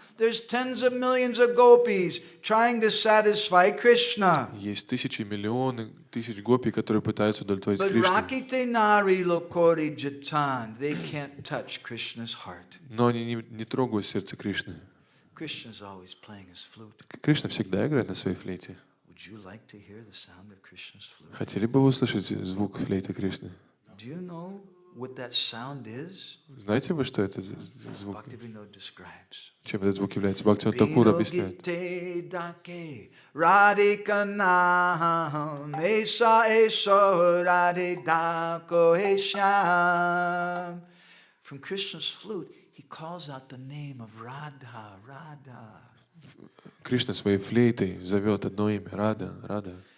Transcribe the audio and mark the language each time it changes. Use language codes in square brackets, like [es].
[en] There's tens of millions of gopis trying to satisfy Krishna. [ru] Есть тысячи, миллионы, тысяч гопи, которые пытаются удовлетворить [en] But [ru] Кришну. [bn] Rakite Nari Lokori Jatan, [en] they can't touch Krishna's heart. [ru] Но они не трогают сердце Кришны. [en] Krishna's always playing his flute. [ru] Кришна всегда играет на своей флейте. [en] Would you like to hear the sound of Krishna's flute? [ru] Хотели бы вы услышать звук флейты Кришны? [en] Do you know what that sound is? [ru] Знаете вы, что это звук? [en] Bhaktivinoda describes. [ru] Чем этот звук является? Бхактивинода Такур объясняет. [bn] Binogite dake radikanam Esa esa radidako esham. [en] From Krishna's flute, he calls out the name of Radha, Radha. [ru] Кришна своей флейтой зовет одно имя — Рада, Рада.